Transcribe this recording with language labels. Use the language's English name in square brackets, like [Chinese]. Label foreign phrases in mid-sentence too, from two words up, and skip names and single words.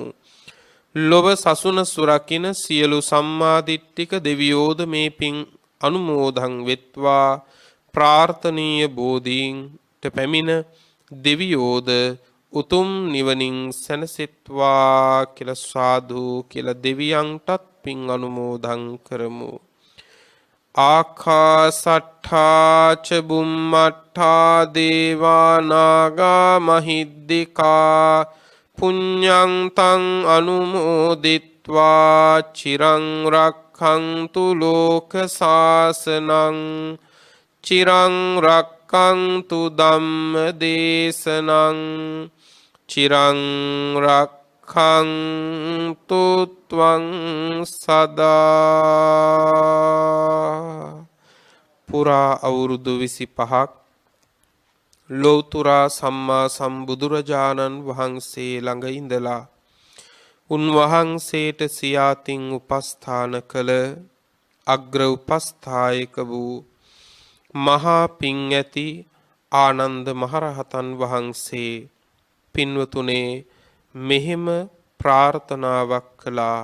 [Sinhala] ලොව සසුන සුරකින්න සියලු සම්මාදිට්ඨික දෙවියෝද මේ පින් අනුමෝදන් වෙත්වා. ප්‍රාර්ථනීය බෝධීන්ට පැමිණ දෙවියෝද උතුම් නිවනින් සැනසෙත්වා කියලා සාදු කියලා දෙවියන්ටත් පින් අනුමෝදන් කරමු. [Pali] ආකාසට්ඨා ච බුම්මට්ඨා දේවා නාග මහිද්దికා පුඤ්ඤං තං අනුමෝදිත්වා චිරං රක්ඛන්තු ලෝක සාසනං චිරං රක්ඛන්තු ධම්ම දේශනං චිරං රක්ඛන්තු ත්වං සදා. [Sinhala] පුරා අවුරුදු 25ක් ලෝතුරා සම්මා සම්බුදුරජාණන් වහන්සේ ළඟ ඉඳලා උන්වහන්සේට සියාතින් උපස්ථාන කළ අග්‍ර උපස්ථායක වූ මහා පිං ඇති ආනන්ද මහරහතන් වහන්සේ පින්වතුනේ මෙහෙම ප්‍රාර්ථනාවක් කළා.